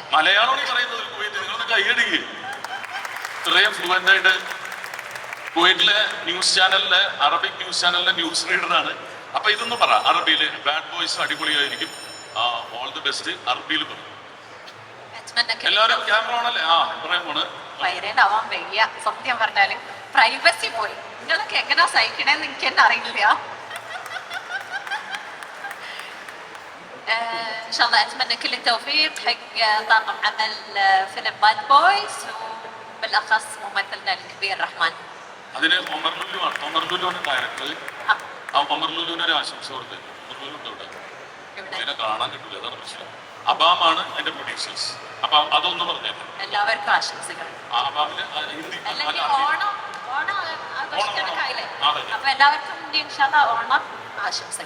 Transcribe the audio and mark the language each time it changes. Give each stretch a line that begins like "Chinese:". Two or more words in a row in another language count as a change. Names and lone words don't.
Malayalam: മലയാളം പറയുന്നത് കുവൈറ്റ് നിങ്ങളൊന്ന് കൈയടിക്കുക. ഇത്രയും ഫ്ലുവൻ്റ് ആയിട്ട് കുവൈറ്റിലെ ന്യൂസ് ചാനലിലെ,
English: Arabic news
Malayalam: ചാനലിലെ ന്യൂസ് റീഡറാണ്. അപ്പൊ ഇതൊന്ന് പറ അറബിയില്. ബാഡ് ബോയ്സ് അടിപൊളിയായിരിക്കും.
English: all the best
Malayalam: അറബിയിൽ പറ. എല്ലാവരും ക്യാമറ ആണല്ലേ? പറയാൻ പോണ്. വൈറലാവാൻ വയ്യ സത്യം പറഞ്ഞാല്. പ്രൈവസി പോയി. നിങ്ങളൊക്കെ എങ്ങനെയാ സഹിക്കണേന്ന് എനിക്ക് തന്നെ അറിയില്ല.
Arabic: ان شاء الله اتمنى كل التوفيق حق طاقم عمل فيلم باد بويز وبالاخص ممثلنا الكبير رحمن.
Malayalam: അതിന് ഒമർ ലുലു ആണ്. ഒമർ ലുലു ആണ് ഡയറക്ടർ. ആ ഒമർ ലുലുവിന് ഒരു ആശംസ കൊടുത്ത്. ഇതിനെ കാണാൻ കിട്ടില്ല, അതാണ് പ്രശ്നം. അബാമാണ് എന്റെ പ്രൊഡ്യൂസേഴ്സ്. അപ്പൊ അതൊന്ന് പറഞ്ഞേ. എല്ലാവർക്കും ആശംസകൾ. അബാമില് ഹിന്ദി അപ്പൊ എല്ലാവർക്കും ഓണം ആശംസകൾ.